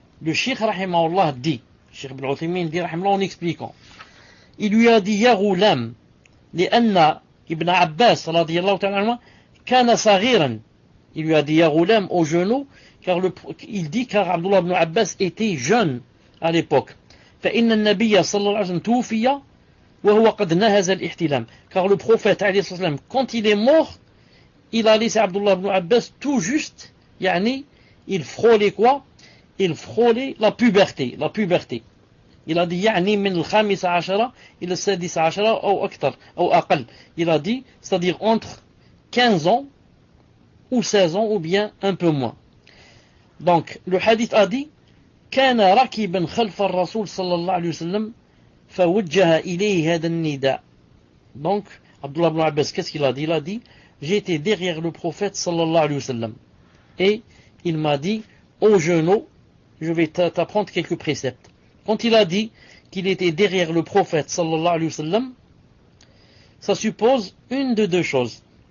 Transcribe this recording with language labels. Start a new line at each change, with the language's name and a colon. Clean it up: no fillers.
French: Le Cheikh rahimahullah dit, Cheikh Ibn Uthaymin dit rahimahullah en expliquant, il lui a dit, Ya Ghulam,
Arabic: لأن Ibn Abbas radiyallahu ta'ala anhu kana saghiran.
French: Il lui a dit Ya Ghulam au genou, car il dit car Abdullah ibn Abbas était jeune à l'époque.
Arabic: فإن النبي صلى الله عليه وسلم توفي وهو قد نهز الاحتلام.
French: Car le prophète alayhi salam, quand il est mort, il a laissé Abdullah ibn Abbas tout juste, yani, il frôlait quoi? Il frôlait la puberté. Il a dit
Arabic: يعني من الخامسة عشرة إلى السادسة عشرة أو أكثر أو أقل.
French: Il a dit, c'est-à-dire entre 15 ans ou 16 ans ou bien un peu moins. Donc le hadith a dit
Arabic: كان راكبا خلف الرسول صلى الله عليه وسلم فوجه إليه هذا النداء.
French: Donc Abdullah ibn Abbas, qu'est-ce qu'il a dit? Il a dit, j'étais derrière le prophète sallallahu alayhi wa sallam et il m'a dit, ô jeune, je vais t'apprendre quelques préceptes. Quand il a dit qu'il était derrière le prophète sallallahu alayhi wa sallam, ça suppose une de deux choses.